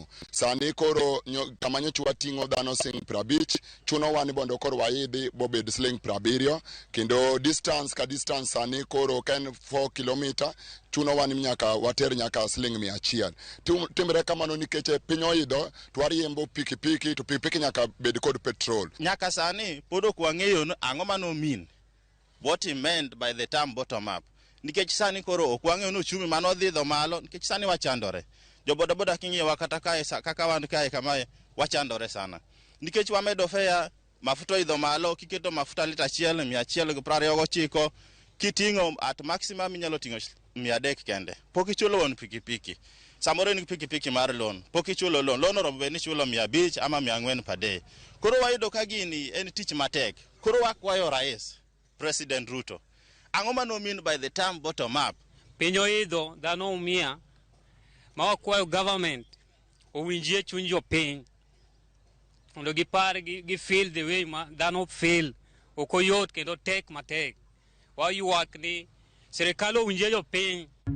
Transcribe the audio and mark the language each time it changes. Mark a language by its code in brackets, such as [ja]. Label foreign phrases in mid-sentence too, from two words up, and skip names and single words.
[luo] Sani koro kama nyocha wating'o dhano siling 50 chuno wani bondo koro waidhi bobed siling 70 kendo distance ka distance sani koro ken 4 km chuno wani nyaka water nyaka siling 100. Timre kamano nikech piny oidho to wariembo pikipiki to pikipiki nyaka bed kod petrol. Nyaka sani pod ok wang'eyo ang'o mano [en] mean what he meant by the term bottom up. [luo] Nikech sani koro ok wang'eyo no chumi mano dhidho malo nikech sani wachandore. Jo boda king'iyo kata kae kaka wan kae kamae wachandore sana. Nikech wamedo fare mafuta idho malo kiketo mafuta lita 129 kiting'o [en] at maximum [luo] inyalo ting'o 300 kende. Pok ichulo won pikipiki. Samoro ni pikipiki mar loan. Pok ichulo loan. Loan oro be ni chulo 500 ama 400 [en] per day. [luo] Koro wayudo ka gini en tich matek. Koro wakwayo rais President Ruto. Ang'o mano [en] mean by the term bottom up? [luo] Piny oidho dhano umia ma wakwayo government owinjie chuny jopiny mondo gipar gi [en] feel the way [luo] ma dhano feel ok oyot kendo tek matek. Wayuak ni serikal owinjie jopiny.